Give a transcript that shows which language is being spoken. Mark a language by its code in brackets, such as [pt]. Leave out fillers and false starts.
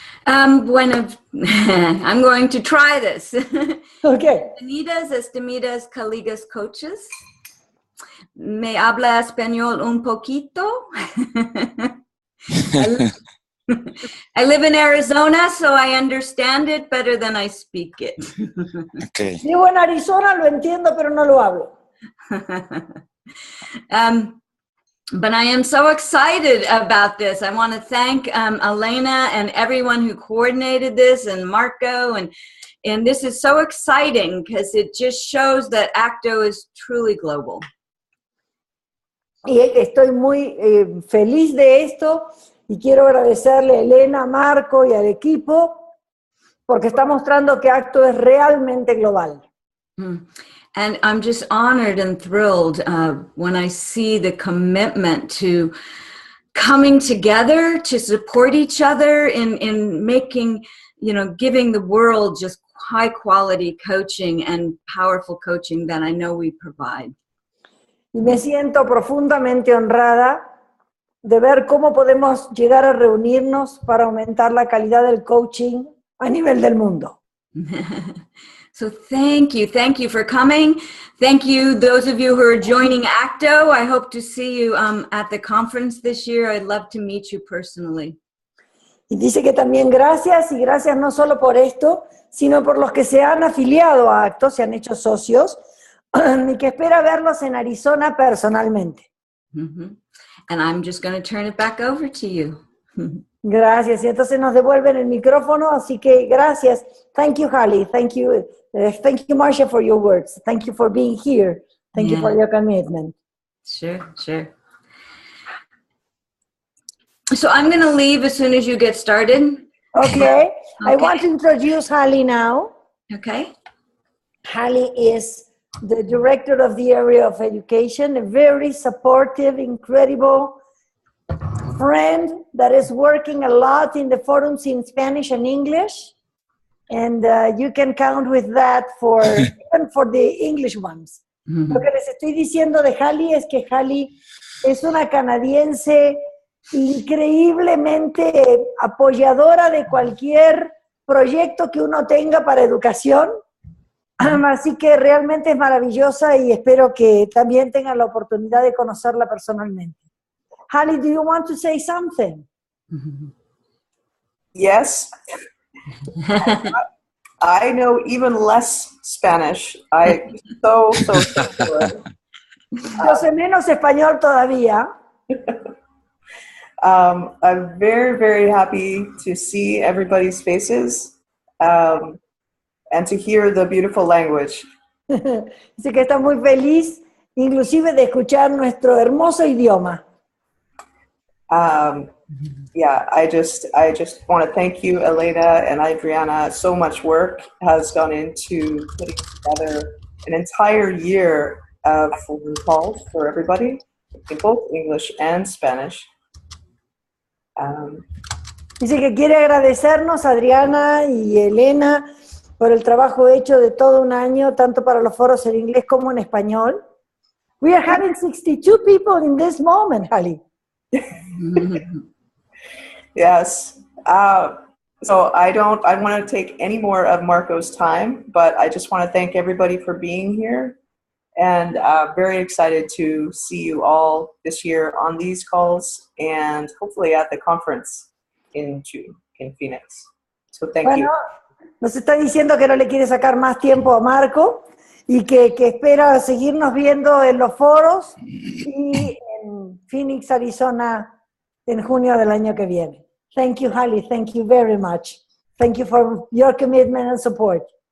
[en] Bueno, I'm going to try this. Okay. [es] Estimadas colegas coaches. ¿Me habla español un poquito? [en] I live in Arizona, so I understand it better than I speak it. Okay. [es] Vivo en Arizona, lo entiendo, pero no lo hablo. [en] But I am so excited about this. I want to thank Elena and everyone who coordinated this, and Marco, and this is so exciting because it just shows that ACTO is truly global. [es] Y estoy muy feliz de esto y quiero agradecerle a Elena, a Marco y al equipo porque está mostrando que Acto es realmente global. [en] And I'm just honored and thrilled when I see the commitment to coming together to support each other in making, giving the world just high quality coaching and powerful coaching that I know we provide. [es] Y me siento profundamente honrada de ver cómo podemos llegar a reunirnos para aumentar la calidad del coaching a nivel del mundo. [en] So thank you for coming. Thank you, those of you who are joining ACTO. I hope to see you at the conference this year. I'd love to meet you personally. [es] Y dice que también gracias, y gracias no solo por esto, sino por los que se han afiliado a ACTO, se han hecho socios, y que espera verlos en Arizona personalmente. [en] And I'm just going to turn it back over to you. [es] Gracias. Y entonces nos devuelven el micrófono, así que gracias. [en] Thank you, Holly. Thank you, Marcia, for your words. Thank you for being here. Thank you for Yeah. your commitment. Sure. So I'm going to leave as soon as you get started. Okay. I Okay. want to introduce Holly now. Okay. Holly is the director of the area of education, a very supportive, incredible friend that is working a lot in the forums in Spanish and English. And you can count with that for even for the English ones. [es] Lo que les estoy diciendo de Holly es que Holly es una canadiense increíblemente apoyadora de cualquier proyecto que uno tenga para educación. Así que realmente es maravillosa y espero que también tengan la oportunidad de conocerla personalmente. [en] Holly, do you want to say something? Yes. I know even less Spanish. So good. [es] Yo sé menos español todavía. [en] I'm very, very happy to see everybody's faces and to hear the beautiful language. [es] Así que está muy feliz, inclusive de escuchar nuestro hermoso idioma. [en] Yeah, I just want to thank you, Elena and Adriana. So much work has gone into putting together an entire year of phone calls for everybody in both English and Spanish. [es] Dice que quiere agradecernos, Adriana y Elena, por el trabajo hecho de todo un año, tanto para los foros en inglés como en español. [en] We are having 62 people in this moment, Holly. Yes. So I want to take any more of Marco's time, but I just want to thank everybody for being here, and very excited to see you all this year on these calls and hopefully at the conference in June in Phoenix. So thank you. [es] Nos está diciendo que no le quiere sacar más tiempo a Marco y que espera seguirnos viendo en los foros y en Phoenix, Arizona, en junio del año que viene. [en] Thank you, Holly. Thank you very much. Thank you for your commitment and support.